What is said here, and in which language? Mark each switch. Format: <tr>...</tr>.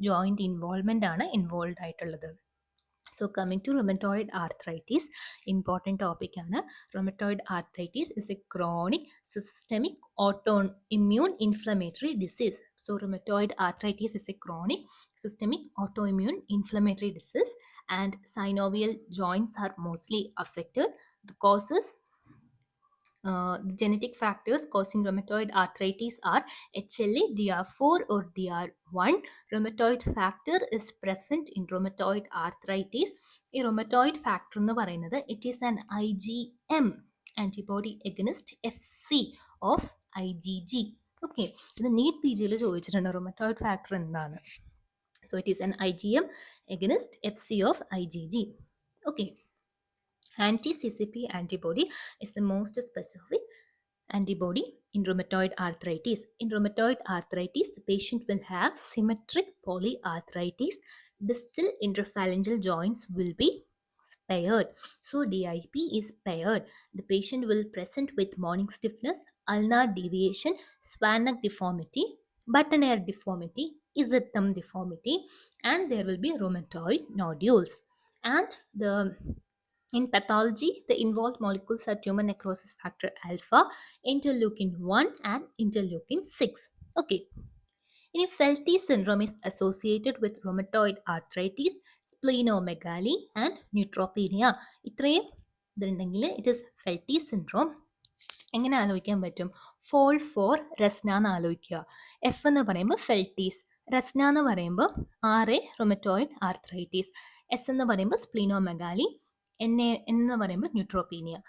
<en>Joint involvement ആണ് involve ആയിട്ടുള്ളത്. So coming to rheumatoid arthritis, important ടോപ്പിക്കാണ്. Rheumatoid arthritis is a chronic systemic autoimmune inflammatory disease. So rheumatoid arthritis is a chronic systemic autoimmune inflammatory disease and synovial joints are mostly affected. The causes, the genetic factors causing rheumatoid arthritis are HLA, DR4 or DR1. Rheumatoid factor is present in rheumatoid arthritis. ഈ rheumatoid factor</en> <ml>എന്ന് പറയുന്നത്</ml> <en>it is an IgM, antibody against FC of IgG.</en> <ml>Okay, ഇത് NEET P ജിയിൽ ചോദിച്ചിട്ടുണ്ട് rheumatoid factor എന്താണ്.</ml> <en>So it is an IgM against FC of IgG. Okay. Anti-CCP antibody is the most specific antibody in rheumatoid arthritis. In rheumatoid arthritis, the patient will have symmetric polyarthritis. Distal interphalangeal joints will be spared. So DIP is spared. The patient will present with morning stiffness, ulnar deviation, Swanneck deformity, button ear deformity, thumb deformity, and there will be rheumatoid nodules. And in pathology, the involved molecules are tumor necrosis factor alpha, interleukin 1, and interleukin 6. Okay. ഇനി Felty syndrome is associated with rheumatoid arthritis, splenomegaly and neutropenia.</en> <ml>ഇത്രയും ഇതുണ്ടെങ്കിൽ</ml> <en>it is Felty syndrome.</en> <ml>എങ്ങനെ ആലോചിക്കാൻ പറ്റും? Fall for Rasna എന്ന് ആലോചിക്കുക. F എന്ന് പറയുമ്പോൾ ഫെൽറ്റീസ്, രസ്ന എന്ന് പറയുമ്പോൾ റൊമറ്റോയിഡ് ആർത്രൈറ്റീസ്, എസ് എന്ന് പറയുമ്പോൾ സ്പ്ലീനോമെഗാലി, എന്ന് പറയുമ്പോൾ ന്യൂട്രോപീനിയ.</ml>